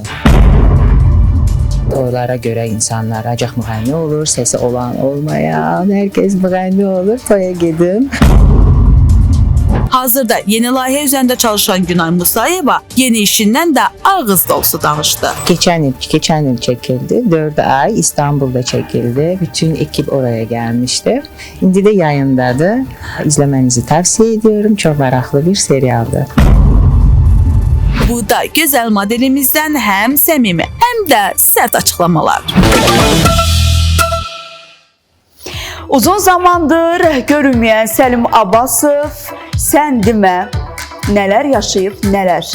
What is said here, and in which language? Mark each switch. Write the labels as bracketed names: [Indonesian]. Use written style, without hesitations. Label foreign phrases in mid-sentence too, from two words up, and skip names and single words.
[Azerbaijani] Toylara görə insanlar acaq müğənni olur, səsi olan, olmayan, hər kəs müğənni olur, toya gedin. Hazırda yeni layihə üzərində çalışan Günay Musayeva yeni işindən də ağız dolusu danışdı. [Turkish] Geçen il çekildi. 4 ay İstanbul'da çekildi. Bütün ekip oraya gelmişti. Şimdi de yayındadır. İzlemenizi tavsiye ediyorum. [Azerbaijani] Çok maraqlı bir serialdır. Bu da gözəl modelimizdən həm səmimi, həm də sərt açıqlamalar. Uzun zamandır görünməyən Səlim Abbasov sən demə nələr yaşayıb, nələr.